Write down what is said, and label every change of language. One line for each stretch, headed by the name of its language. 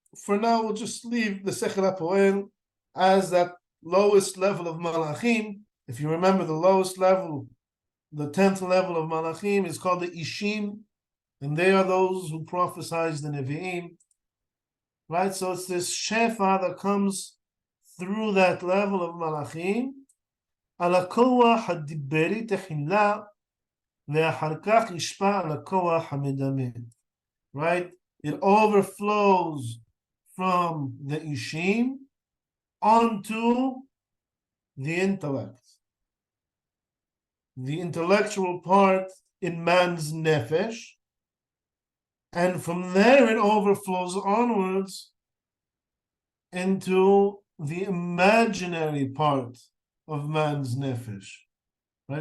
English: For now, we'll just leave the Sechel HaPoel as that lowest level of Malachim. If you remember, the lowest level, the 10th level of Malachim is called the Ishim, and they are those who prophesize the Nevi'im. Right? So it's this Shefa that comes through that level of Malachim.
Hebrew: על הכוח הדיברי תחילה, ואחר כך ישפע על הכוח המדמה.
English: Right? It overflows from the Ishim onto the intellect. The intellectual part in man's nefesh. And from there it overflows onwards into the imaginary part of man's nefesh. Right?